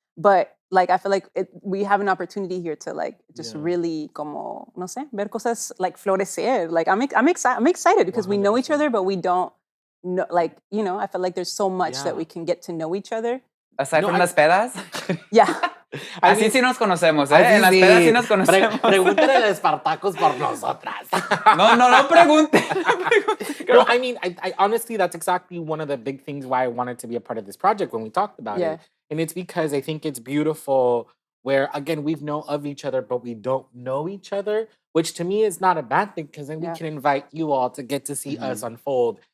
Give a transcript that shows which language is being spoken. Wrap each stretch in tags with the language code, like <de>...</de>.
<en>But like I feel like we have an opportunity here to like just really</en> <es>como no sé ver cosas</es> <en>like florecer. Like I'm excited because 100%. We know each other, but we don't know, like, you know, I feel like there's so much that we can get to know each other. Aside from</en> <es>las pedas.</es> <en>Yeah.</en> <es>Así sí nos conocemos, ¿eh? En las pedas sí nos conocemos. Pregúntale a Espartacos por nosotras. No pregunte.</es> <en>No, I mean, I honestly, that's exactly one of the big things why I wanted to be a part of this project when we talked about it. And it's because I think it's beautiful where, again, we know of each other, but we don't know each other, which to me is not a bad thing because then we can invite you all to get to see us unfold</en>